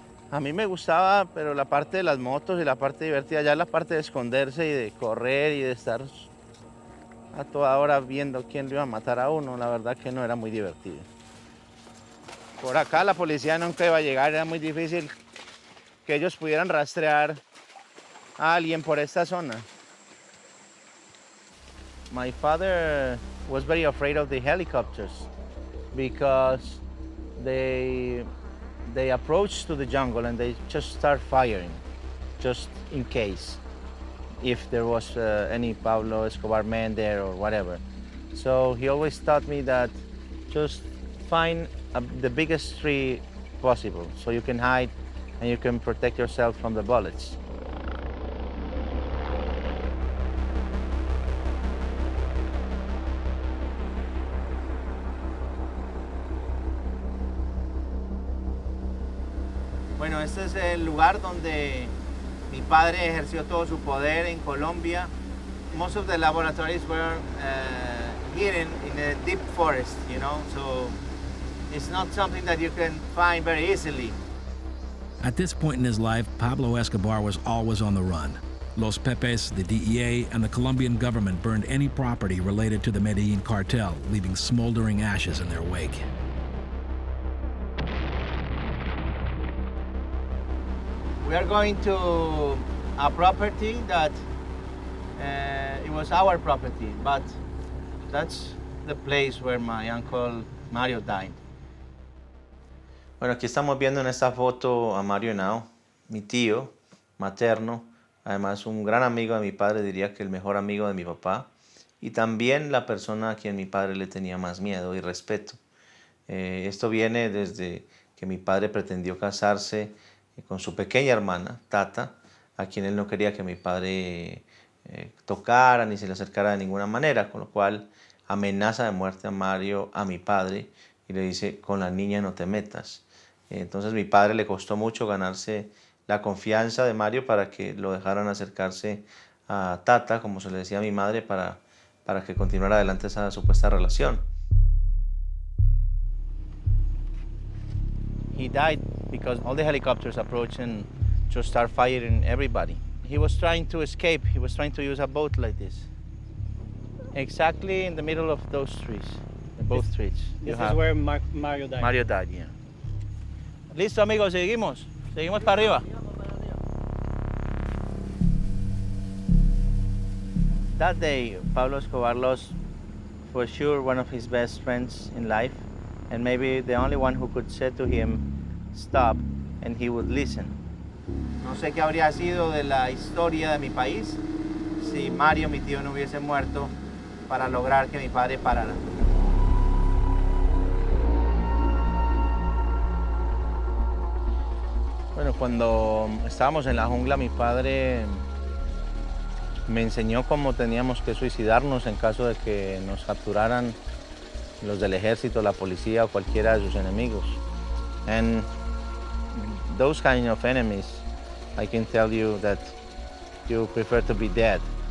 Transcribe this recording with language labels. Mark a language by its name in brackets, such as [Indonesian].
[Spanish] A mí me gustaba, pero la parte de las motos y la parte divertida, ya la parte de esconderse y de correr y de estar a toda hora viendo quién le iba a matar a uno, la verdad que no era muy divertido. Por acá la policía nunca iba a llegar, era muy difícil que ellos pudieran rastrear a alguien por esta zona. [English] My father was very afraid of the helicopters because they approach to the jungle and they just start firing, just in case, if there was any Pablo Escobar man there or whatever. So he always taught me that just find the biggest tree possible so you can hide and you can protect yourself from the bullets. [Spanish] Bueno, este es el lugar donde mi padre ejerció todo su poder en Colombia. [English] Most of the laboratories were hidden in a deep forest, you know, so it's not something that you can find very easily. At this point in his life, Pablo Escobar was always on the run. Los Pepes, the DEA, and the Colombian government burned any property related to the Medellin cartel, leaving smoldering ashes in their wake. We are going to a property that it was our property, but that's the place where my uncle Mario died. [Spanish] Bueno, aquí estamos viendo en esta foto a Mario Henao, mi tío materno, además un gran amigo de mi padre, diría que el mejor amigo de mi papá, y también la persona a quien mi padre le tenía más miedo y respeto. Esto viene desde que mi padre pretendió casarse con su pequeña hermana, Tata, a quien él no quería que mi padre tocara ni se le acercara de ninguna manera, con lo cual amenaza de muerte a Mario, a mi padre, y le dice, con la niña no te metas. Entonces mi padre le costó mucho ganarse la confianza de Mario para que lo dejaran acercarse a Tata, como se le decía a mi madre, para que continuara adelante esa supuesta relación. [English] He died because all the helicopters approached and just start firing everybody. He was trying to escape. He was trying to use a boat like this. Exactly in the middle of those trees, both trees. This is where Mario died. Mario died, yeah. [Spanish] Listo, amigos, seguimos. Seguimos para arriba. [English] That day, Pablo Escobar lost, for sure, one of his best friends in life, and maybe the only one who could say to him, stop, and he would listen. [Spanish] No sé qué habría sido de la historia de mi país si Mario, mi tío, no hubiese muerto para lograr que mi padre parara. Bueno, cuando estábamos en la jungla, mi padre me enseñó cómo teníamos que suicidarnos en caso de que nos capturaran los del ejército, la policía o cualquiera de sus enemigos. [English] And those kind of enemies, I can tell you that you prefer to be dead.